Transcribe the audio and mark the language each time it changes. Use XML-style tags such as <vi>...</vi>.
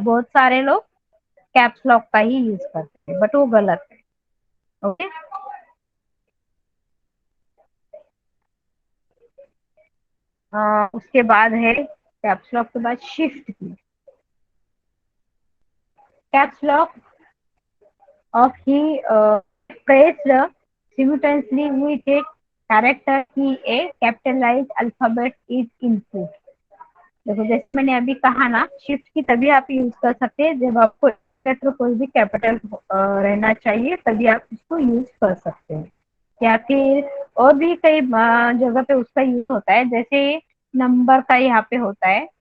<hi>बहुत सारे लोग कैप्स लॉक का ही यूज करते हैं, बट वो गलत है। ओके, उसके बाद है कैप्स लॉक के बाद शिफ्ट की।</hi> <en>Caps lock of he pressed simultaneously with a character key, a capitalized alphabet is input।</en> <hi>देखो, जैसे मैंने अभी कहा ना, शिफ्ट की तभी आप यूज कर सकते हैं जब आपको लेटर कोई भी कैपिटल रहना चाहिए, तभी आप इसको यूज कर सकते हैं। या फिर और भी कई जगह पे उसका यूज होता है, जैसे नंबर का यहाँ पे होता है।</hi>